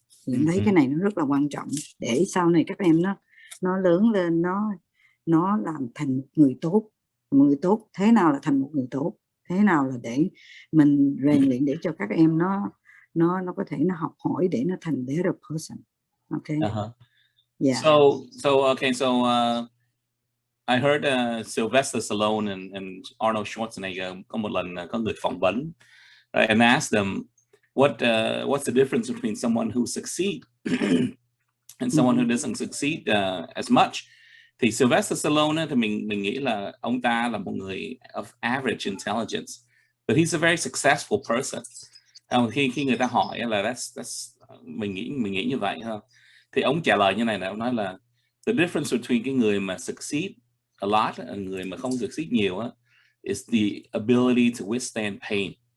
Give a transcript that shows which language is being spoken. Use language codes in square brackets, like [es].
[vi] Thì em thấy cái này nó rất là quan trọng để sau này các em nó lớn lên, nó làm thành một người tốt. Một người tốt thế nào là thành một người tốt, thế nào là để mình rèn luyện để cho các em nó có thể nó học hỏi để nó thành [en] better person. Okay. Yeah. I heard Sylvester Stallone and Arnold Schwarzenegger [vi] có một lần có người phỏng vấn, [en] right, and asked them what's the difference between someone who succeeds and someone who doesn't succeed as much. [vi] Thì Sylvester Stallone thì mình nghĩ là ông ta là một người [en] of average intelligence, but he's a very successful person. [vi] Khi người ta hỏi là mình nghĩ như vậy ha, thì ông trả lời như này là ông nói là [en] the difference between [vi] cái người mà succeed a lot và người mà không succeed nhiều á [en] is the ability to withstand pain.